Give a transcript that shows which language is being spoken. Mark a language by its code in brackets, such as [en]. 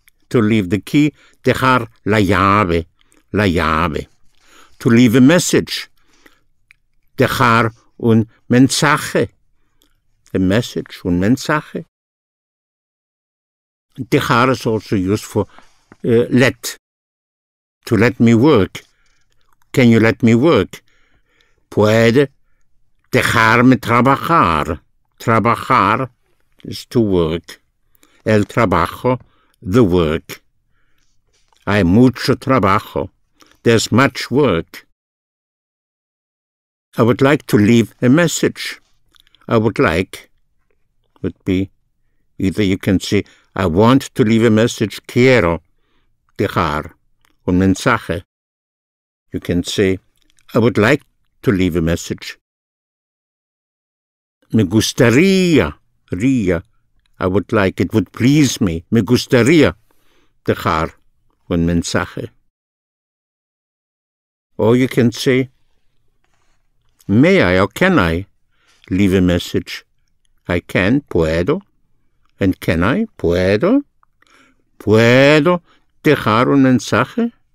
[en] To leave the key, [es] dejar la llave. La llave. [en] To leave a message. [es] Dejar un mensaje. [en] A message, [es] un mensaje. [en] Dejar is also used for let. To let me work. Can you let me work? [es] Puede dejarme trabajar. [en] Trabajar is to work. [es] El trabajo, [en] the work. [es] Hay mucho trabajo. [en] There's much work. I would like to leave a message. I would like would be, either you can say, I want to leave a message, [es] quiero dejar un mensaje. [en] You can say, I would like to leave a message. [es] Me gustaría, [en] I would like, it would please me. [es] Me gustaría dejar un mensaje. [en] Or you can say, may I or can I leave a message? I can, puedo. And can I? Puedo. [es] Puedo dejar un mensaje?